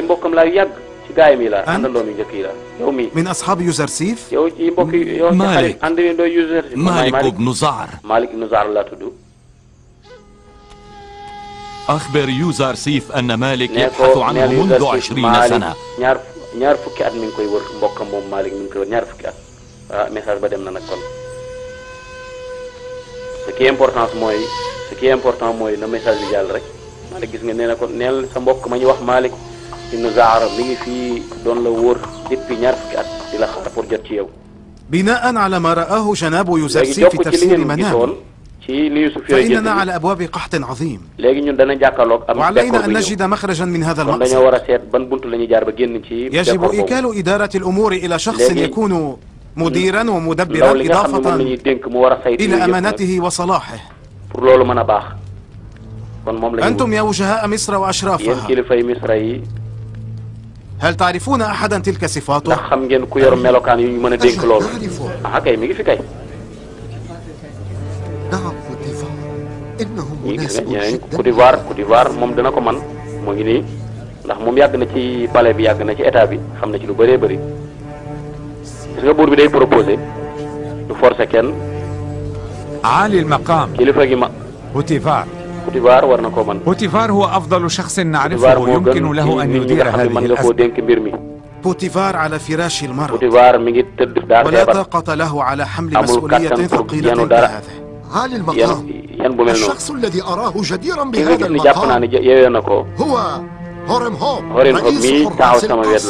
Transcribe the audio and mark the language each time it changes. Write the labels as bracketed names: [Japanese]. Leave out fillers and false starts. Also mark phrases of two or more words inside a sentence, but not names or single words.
[Arabic] أنت من أصحاب يوزرسيف؟ مالك بن زعر. أخبر يوزرسيف أن مالك يبحث عنه منذ 20 سنة. [Wolof] ñaar fukki at mi ngi koy wër mbokkam moom Malik mi ngi koy wër ñaar fukki at message ba dem na nag kon [French] ce qui est important [Wolof] mooy na message bi jàll rek Malik gis nga nee na ko neel sa mbokk ma ñu wax Malik ibn Zahra mi ngi fii doon la wóor depuis ñaar fukki at di la xaar pour jot ci yow. [Arabic] بناء على ما رآه جناب يوزرسيف في تفسير منام فإننا على أبواب قحط عظيم وعلينا أن نجد مخرجا من هذا المأزق. يجب إيكال إدارة الأمور إلى شخص يكون مديرا ومدبرا إضافة إلى أمانته وصلاحه. أنتم يا وجهاء مصر وأشرافها هل تعرفون أحدا تلك صفاته؟ نعم بوتيفار إنهم مناسب [Wolof] Côte d'Ivoire moom dana ko man moo ngi nii ndax moom yàgg na ci palais bi yàgg na ci état bi xam na ci lu bëree bëri gis nga buur bi day proposé du forcer kenn. [Arabic] عالي المقام [Wolof] kilifa gi ma [Arabic] بوتيفار [Wolof] war na ko man. [Arabic] بوتيفار هو أفضل شخص نعرفه يمكن له أن يدير هذه الأزمة. بوتيفار على فراش المرض ولا طاقة له على حمل مسؤولية ثقيلة كهذه. عالي المقام الشخص الذي أراه جديرا بهذا المقام هو هورم هوب رئيس حراس القصر.